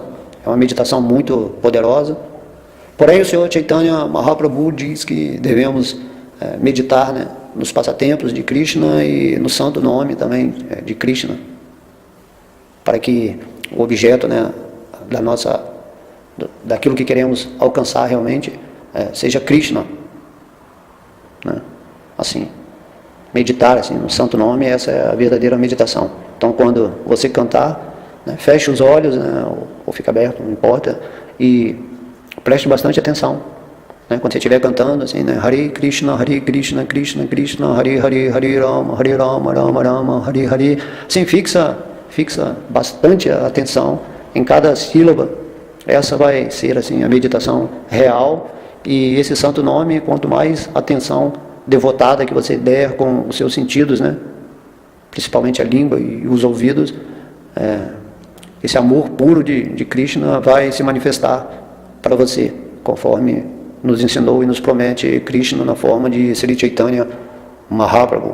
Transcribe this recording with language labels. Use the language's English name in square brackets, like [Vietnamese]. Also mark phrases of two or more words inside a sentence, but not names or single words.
[Portuguese] É uma meditação muito poderosa. Porém, o Senhor Chaitanya Mahaprabhu diz que devemos meditar, né, nos passatempos de Krishna e no santo nome também de Krishna, para que o objeto, né, daquilo que queremos alcançar realmente, seja Krishna, né? Assim, meditar assim, no santo nome, essa é a verdadeira meditação. Então, quando você cantar, né, feche os olhos, né, ou fica aberto, não importa, e preste bastante atenção, né, quando você estiver cantando, assim, né, [Sanskrit] Hare Krishna, Krishna Krishna, Hare Hare, Hare Rama, Rama Rama, Hare Hare. [Portuguese] Assim, fixa bastante a atenção em cada sílaba. Essa vai ser assim a meditação real. E esse santo nome, quanto mais atenção devotada que você der com os seus sentidos, né, principalmente a língua e os ouvidos, esse amor puro de Krishna vai se manifestar para você, conforme nos ensinou e nos promete Krishna na forma de Sri Chaitanya Mahaprabhu.